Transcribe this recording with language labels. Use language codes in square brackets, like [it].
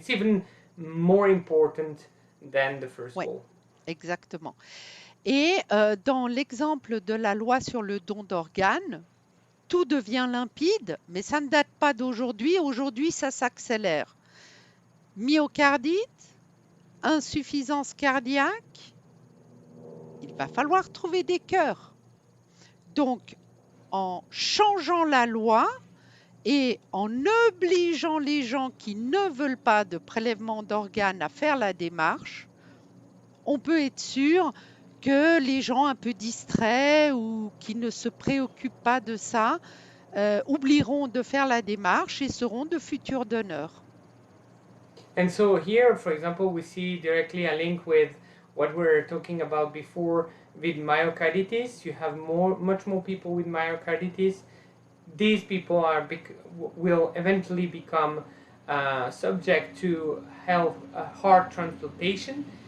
[en] It's even more important than the first goal. [fr] Exactement. Et dans l'exemple de la loi sur le don d'organes, tout devient limpide, mais ça ne date pas d'aujourd'hui. Aujourd'hui, ça s'accélère. Myocardite, insuffisance cardiaque, il va falloir trouver des cœurs. Donc, en changeant la loi et en obligeant les gens qui ne veulent pas de prélèvement d'organes à faire la démarche, on peut être sûr que les gens un peu distraits ou qui ne se préoccupent pas de ça oublieront de faire la démarche et seront de futurs donneurs. [en] And so here, for example, we see directly a link with what we were talking about before with myocarditis. You have much more people with myocarditis. These people will eventually become subject to heart transplantation.